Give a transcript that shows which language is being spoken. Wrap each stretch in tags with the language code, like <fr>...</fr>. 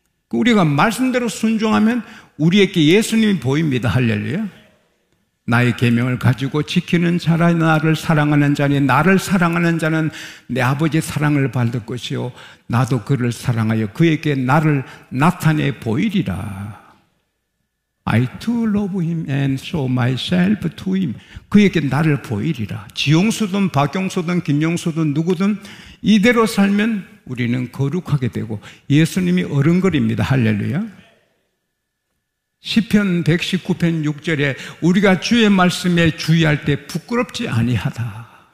<ko>우리가 말씀대로 순종하면 우리에게 예수님이 보입니다. 할렐루야. 나의 계명을 가지고 지키는 자라, 나를 사랑하는 자니 나를 사랑하는 자는 내 아버지 사랑을 받을 것이요 나도 그를 사랑하여 그에게 나를 나타내 보이리라.</ko> <en>I too love him and show myself to him.</en> <ko>그에게 나를 보이리라. 지용수든 박용수든 김용수든 누구든 이대로 살면 우리는 거룩하게 되고 예수님이 어른거립니다. 할렐루야. 시편 119편 6절에 우리가 주의 말씀에 주의할 때 부끄럽지 아니하다.</ko>